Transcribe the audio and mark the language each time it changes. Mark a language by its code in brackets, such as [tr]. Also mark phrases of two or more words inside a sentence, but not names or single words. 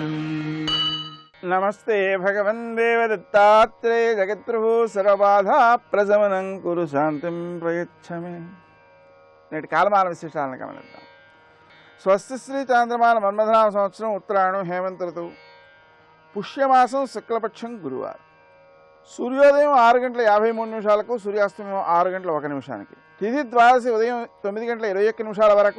[sa] नमस्ते भगवन् देवदत्तात्रेय जगत्प्रभु सर्वबाधा प्रशमनं कुरु शांतिं प्रयच्छ मे। [te] నేటి కాలమాన విశేషాలను గమనిద్దాం. స్వస్తి శ్రీ చాంద్రమాన మన్మథనామ సంవత్సరం ఉత్తరాయణం హేమంత ఋతువు పుష్యమాసం శుక్లపక్షం గురువారం. సూర్యోదయం 6:53 సూర్యాస్తమయం 6:01 తిథి ద్వాదశి ఉదయం 9:21 వరకు,